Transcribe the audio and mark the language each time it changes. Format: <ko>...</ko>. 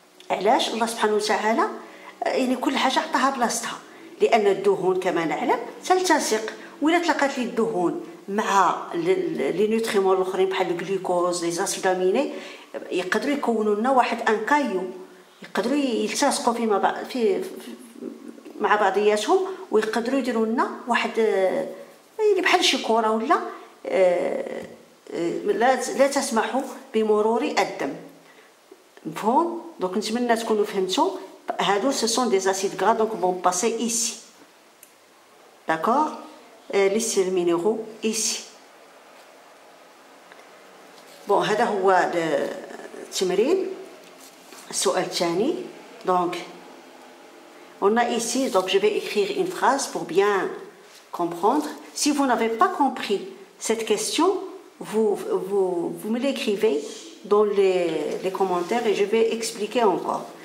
<ar>علاش؟ الله سبحانه وتعالى يعني كل حاجه عطاها بلاصتها، لان الدهون كما نعلم تلتصق، ولا تلاقات لي الدهون مع لي نوتريمون الاخرين بحال الجلوكوز لي زاسيد اميني يقدروا يكونوا لنا واحد ان كايو، يقدروا يلتصقوا مع بعضياتهم ويقدروا يديروا لنا واحد يعني بحال شي كره ولا لا تسمح بمرور الدم. مفهوم؟ دونك نتمنى تكونوا فهمتوا. هادو</ar> <fr>ce sont des acides gras donc vont passer ici. D'accord? Les sels minéraux ici.</fr> <ar>Bon, هذا هو التمرين. السؤال الثاني.</ar> <fr>Donc on a ici, donc je vais écrire une phrase pour bien comprendre. Si vous n'avez pas compris cette question, vous me l'écrivez dans les commentaires et je vais expliquer encore.</fr>